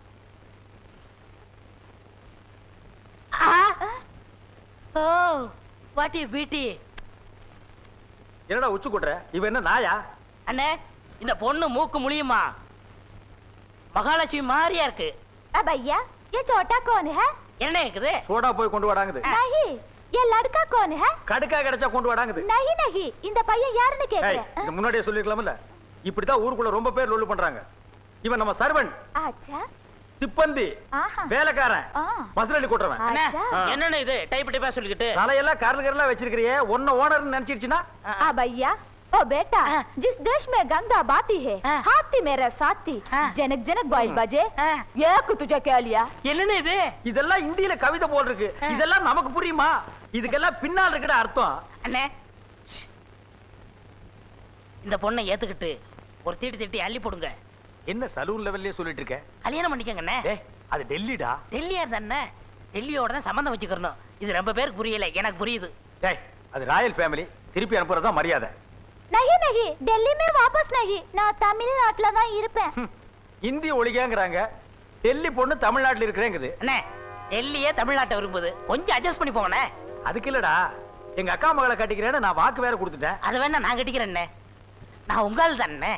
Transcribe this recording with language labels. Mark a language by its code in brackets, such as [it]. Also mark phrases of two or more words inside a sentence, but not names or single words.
[en] Oh what you beauty. [ta] என்னடா உச்சு கொட்டுற? இவ என்ன நாயா? அண்ணே இந்த பொண்ணு மூக்கு முழியுமா? மகாலட்சுமி மாதிரியா இருக்கு. [hi] अब भैया ये छोटा कौन है? [ta] என்ன இருக்குது? சோடா போய் கொண்டு வாடாங்குது. [hi] नहीं ये लड़का कौन है? [ta] கடுக்கா கிடைச்சா கொண்டு வாடாங்குது. [hi] नहीं नहीं [ta] இந்த பையன் யாருன்னு ஏய், கேக்குறேன். இது முன்னாடியே சொல்லிருக்கலாம்ல. இப்படிதான் ஊருக்குள்ள ரொம்ப பேர் லொல்லு பண்றாங்க. இவன் நம்ம சர்வன்ட், [hi] अच्छा [ta] சிப்பந்தி, ஆஹா. வேலைக்காரன், ஆ. மசுரலி கொட்டுறவன். அண்ணே, [hi] ஆச்சா. [ta] என்னண்ணே இது டைப் டைப்பா சொல்லிக்கிட்டு? தலையெல்லாம் கரல் கரலா வச்சிருக்கிறியே, ஒன்ன ஓனர்னு நினைச்சிடுச்சுன்னா? [hi] अब भैया ओ बेटा जिस देश में गंगा बहती है हाथी मेरा साथी जनक जनक बाइल बजे एक तुझे क्या लिया? [ta] என்னண்ணே இது? இதெல்லாம் இந்தியில கவிதை போல் இருக்கு. இதெல்லாம் நமக்கு புரியுமா? இதுக்கெல்லாம் பின்னால் இருக்கிற அர்த்தம். அண்ணே இந்த பொண்ணை ஏத்துக்கிட்டு ஒரு தீட்டி தீட்டி அள்ளி போடுங்க. என்ன சலூன் லெவல்லே சொல்லிட்டு இருக்க? கல்யாணம் பண்ணிக்கங்கண்ணே. டேய் அது டெல்லிடா. டெல்லியா தானே? டெல்லியோட தான் சம்பந்தம் வச்சுக்கிறணும். இது ரொம்ப பேருக்கு புரியல, எனக்கு புரியுது. டேய் அது [en] royal family, [ta] திருப்பி அனுப்புறதா மரியாதை. [hi] नहीं नहीं दिल्ली में वापस नहीं [ta] நான் தமிழ்நாட்டுல தான் இருப்பேன். இந்தி ஒழிகங்கறாங்க, டெல்லி பொண்ணு தமிழ்நாட்டுல இருக்கறேங்குது. அண்ணே டெல்லியே தமிழ்நாட்டை விரும்புது, கொஞ்சம் அட்ஜஸ்ட் பண்ணி போங்கண்ணே. அதுக்கு இல்லடா, எங்க அக்கா மகளை கட்டிக்கிறேன்னு நான் வாக்கு வேற கொடுத்துட்டேன். அதை வேணா நான் கட்டிக்கிறேன்னே. நான் உங்கால் தானே.